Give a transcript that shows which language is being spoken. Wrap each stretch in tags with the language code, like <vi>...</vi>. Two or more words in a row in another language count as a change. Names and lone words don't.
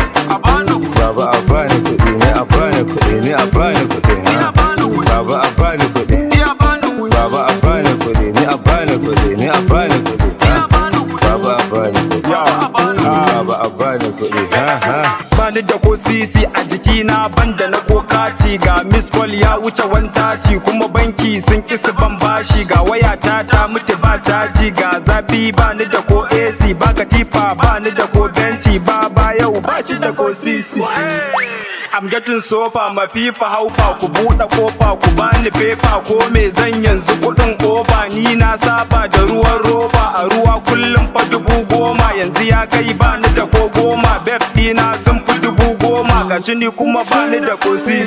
<ha>Baba a bani kuɗi ni a bani kuɗi ni a bani kuɗi. Baba a bani kuɗi. Baba a bani kuɗi ni a bani kuɗi ni a bani kuɗi. Baba a bani kuɗi. Baba a bani kuɗi. Bani da ko sisi a jikina banda na ko kati ga</ha> <en>miss call</en> <ha>ya wuce 130 kuma banki sun kisa ban bashi ga wayata ta mutu ba caji ga zafi bani da ko AC ba katifa bani da ko benci ba yau ba shi da ko sisi.</ha> <en>I'm getting</en> <ha>sofa mafifa haufa ku buɗe kofa ku bani fefa ko me zan yanzu kuɗin kofa ni na saba da ruwan roba a ruwa kullum fa 10,000 yanzu ya kai bani da ko 10 babes dina sun fi 10,000 gashi ni kuma bani da ko sisi.</ha>